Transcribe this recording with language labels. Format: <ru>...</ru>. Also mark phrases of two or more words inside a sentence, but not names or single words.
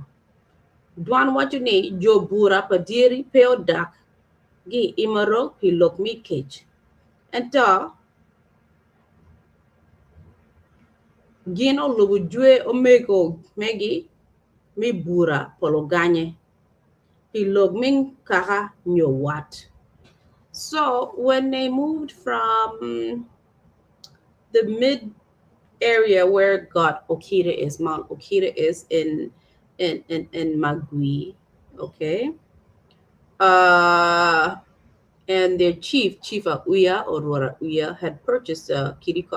<ach>Dwan wacho ni jo bura padieri peo dak gi imarok pilok mi kech. Ento gino lubu jwe omego megi mi bura pologanye, pilog min kaka nyowat.</ach> <en>So when they moved from the mid area where God Okita is, Mount Okita is in Magwi, okay? Uh, and their chief of Uya or Rora Uya had purchased a kirikot.</en>